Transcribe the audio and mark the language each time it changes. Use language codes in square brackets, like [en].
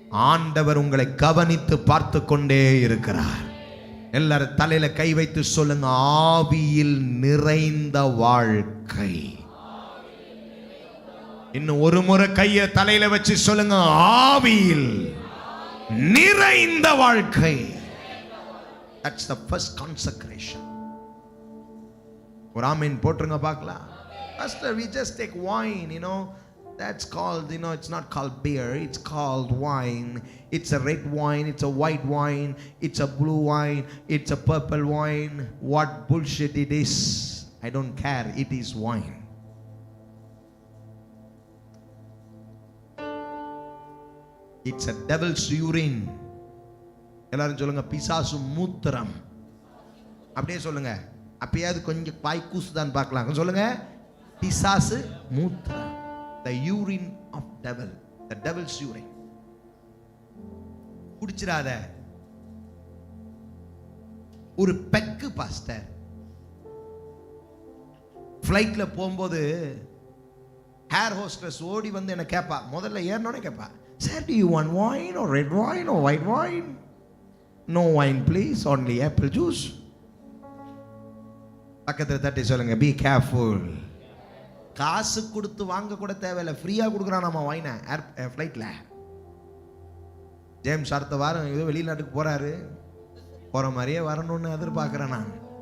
[ta] ஆண்டவர் உங்களை கவனித்து பார்த்து கொண்டே இருக்கிறார். எல்லாரும் தலையில கை வைத்து சொல்லுங்க, ஆவியில் நிறைந்த வாழ்க்கை. இன்னும் ஒரு முறை கைய தலையில வச்சு சொல்லுங்க, ஆவியில் நிறைந்த வாழ்க்கை. [en] That's the first consecration. [ta] ஒரு ஆமீன் போட்டுருங்க பார்க்கலாம். [en] Pastor, we just take wine, that's called, it's not called beer, it's called wine. It's a red wine, it's a white wine, it's a blue wine, it's a purple wine. What bullshit it is, I don't care, it is wine. It's a devil's urine. [ta] எல்லாரும் சொல்லுங்க, பிசாசு மூத்திரம். அப்படியே சொல்லுங்க, அப்பயாவது கொஞ்சம் பாய் கூசுதான் பார்க்கலாம். சொல்லுங்க, பிசாசு மூத்திரம். [en] The urine of devil, the devil's urine. [ta] குடிச்சிராத. ஒரு பெக்கு பாஸ்டர் ஃப்ளைட்ல போகும்போது ஏர் ஹோஸ்டஸ் ஓடி வந்து என்ன கேட்பா. முதல்ல ஏறனோடனே கேட்பா, sir [en] do you want wine or red wine or white wine? No wine please, only apple juice. [ta] பக்கத்துல தட்டி சொல்லுங்க, [en] be careful. [ta] காசு கொடுத்து வாங்க கூட தேவையில்லை, ஃப்ரீயா கொடுக்குறான் நம்ம வைனை ஃப்ளைட்ல. ஜேம்ஸ் அடுத்த வாரம் ஏதோ வெளிநாட்டுக்கு போறாரு, போற மாதிரியே வரணும்னு எதிர்பார்க்கிறேன் நான்.